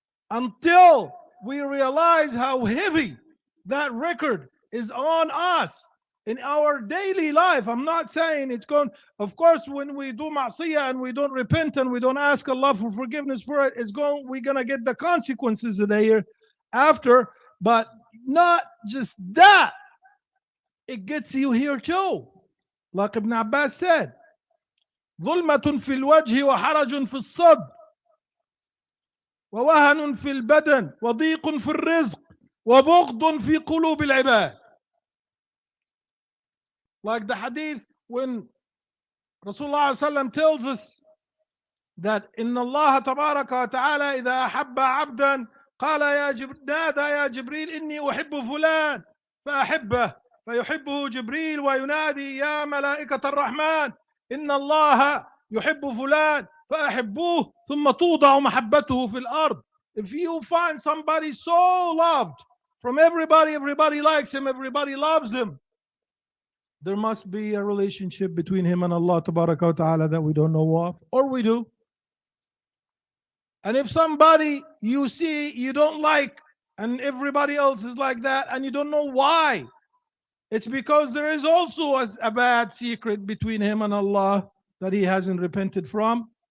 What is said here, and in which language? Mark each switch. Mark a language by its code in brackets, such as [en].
[en] Until we realize how heavy that record is on us in our daily life. I'm not saying it's going, of course, when we do ma'siyah and we don't repent and we don't ask Allah for forgiveness for it, we're going to get the consequences of the year after, but not just that. It gets you here too. Like Ibn Abbas said, [ar] ظلمة في الوجه وحرج في الصدر ووهن في البدن وضيق في الرزق وبغض في قلوب العباد. [en] Like the hadith when Rasulullah sallam tells us that [ar] إن الله تبارك وتعالى إذا أحب عبدا قال نادى يا جبريل إني أحب فلان فأحبه فيحبه جبريل وينادي يا ملائكة الرحمن إن الله يحب فلان فأحبوه ثم توضع محبته في الأرض. [en] If you find somebody so loved from everybody likes him, everybody loves him, there must be a relationship between him and Allah tabaraka wa ta'ala that we don't know of, or we do. And if somebody you see you don't like and everybody else is like that and you don't know why, it's because there is also a bad secret between him and Allah that he hasn't repented from.